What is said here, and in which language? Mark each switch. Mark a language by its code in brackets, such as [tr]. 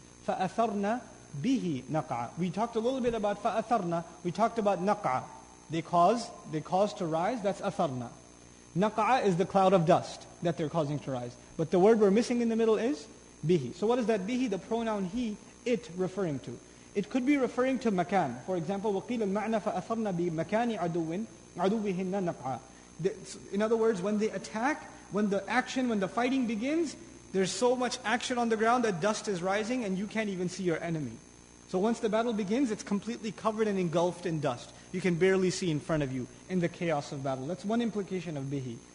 [ar] فَأَثَرْنَا [en] bihi naq'a. We talked a little bit about fa'atharna. We talked about naq'a. They cause to rise. That's atharna. Naq'a is the cloud of dust that they're causing to rise. But the word we're missing in the middle is bihi. So what is that bihi? The pronoun he, it referring to. It could be referring to makan. For example, [ar] وَقِيلَ الْمَعْنَى فَأَثَرْنَا بِمَكَانِ عَدُوِّهِنَّ نَقْعًا. [en] In other words, when they attack, when the fighting begins, there's so much action on the ground that dust is rising and you can't even see your enemy. So once the battle begins, it's completely covered and engulfed in dust. You can barely see in front of you in the chaos of battle. That's one implication of bihi.